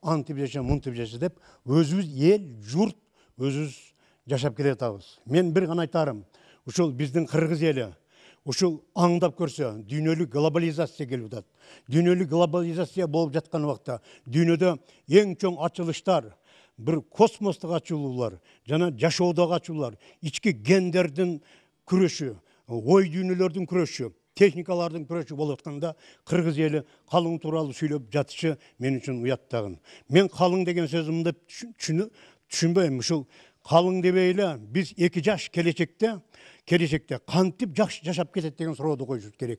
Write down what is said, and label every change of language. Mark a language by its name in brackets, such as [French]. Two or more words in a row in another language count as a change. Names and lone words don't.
[Kyrgyz] Антип жаша, мынтип жаша деп өзүбүз эл, журт өзүбүз жашап келатабыз. Мен бир гана айтарым. Ушул биздин кыргыз эли ушул аңдап көрсө, дүйнөлүк глобализация келип атат. Дүйнөлүк глобализация болуп жаткан убакта дүйнөдө эң чоң ачылыштар, bir kosmostық açılуулар, жана жашоодогу ачуулар, ички гендердин күрөшү, ой дүйнөлөрдүн күрөшү, техникалардын күрөшү болуп атканда кыргыз эли калың тууралуу сүйлөп жатышы мен үчүн уяттагын. Мен калың деген сөзүмдү түшүнбөйм. Ушул калың дебейли, биз 2 жаш келечекте кантип жакшы жашап кетет деген сурооду коюшубуз керек.